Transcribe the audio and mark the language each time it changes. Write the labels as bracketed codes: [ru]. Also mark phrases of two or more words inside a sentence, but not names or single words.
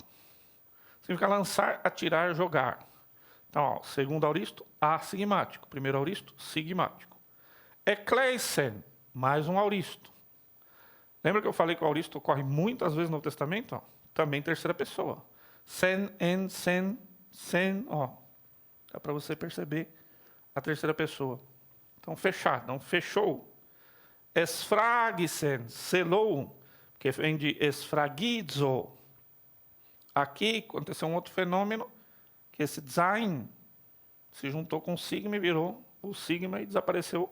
[pt] Significa lançar, atirar, jogar. Então, ó, segundo auristo, assigmático. Primeiro auristo, sigmático. Ekleisen, mais um auristo. Lembra que eu falei que o auristo ocorre muitas vezes no Novo Testamento? Ó, também terceira pessoa. Sen, en, sen, ó. Dá para você perceber a terceira pessoa. Então, fechar, não fechou. Esfragisen, selou, que vem de esfragizo. Aqui aconteceu um outro fenômeno, que esse design se juntou com o sigma e virou o sigma e desapareceu.